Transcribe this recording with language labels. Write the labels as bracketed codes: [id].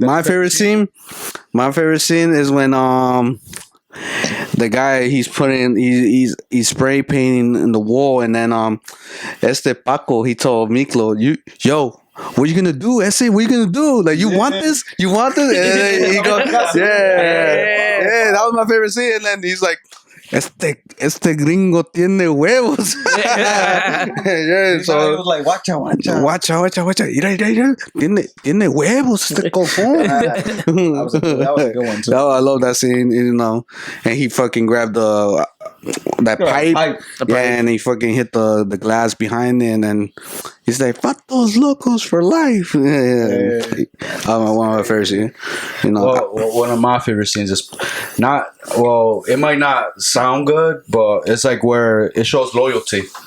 [en] My favorite scene is when the guy he's spray painting in the wall, and then Paco, he told Miklo, what you gonna do? What you gonna do? Like, you want this? You want this? And then he goes, yeah, that was my favorite scene. And then he's like, [es] este gringo tiene huevos. [en] Yeah, So it was like, watch out. Watch out. Mira. [es] Tiene huevos este cofón. [en] That was a good one too. I love that scene, and he fucking grabbed that pipe, and he fucking hit the glass behind it, and he's like, "Fuck those locos for life." Yeah. One of my favorite scenes. Well, one of my favorite scenes is it might not sound good, but it's like where it shows loyalty.